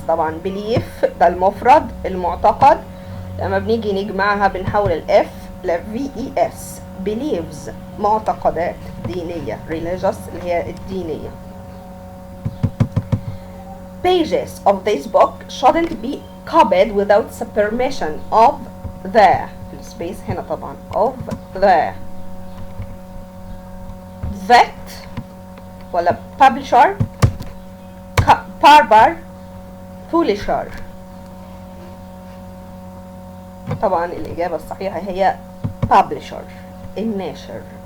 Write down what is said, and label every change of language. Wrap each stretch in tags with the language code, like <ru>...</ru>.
<ar>طبعا belief ده المفرد المعتقد، لما بنيجي نجمعها بنحول الإف ل VES. beliefs معتقدات دينية، religious اللي هي الدينية.</ar> <en>Pages of this book shouldn't be copied without the permission of the space</en> <ar>هنا طبعا</ar> <en>of the vet ولا publisher, barber, publisher.</en> <ar>طبعا الإجابة الصحيحة هي publisher الناشر.</ar>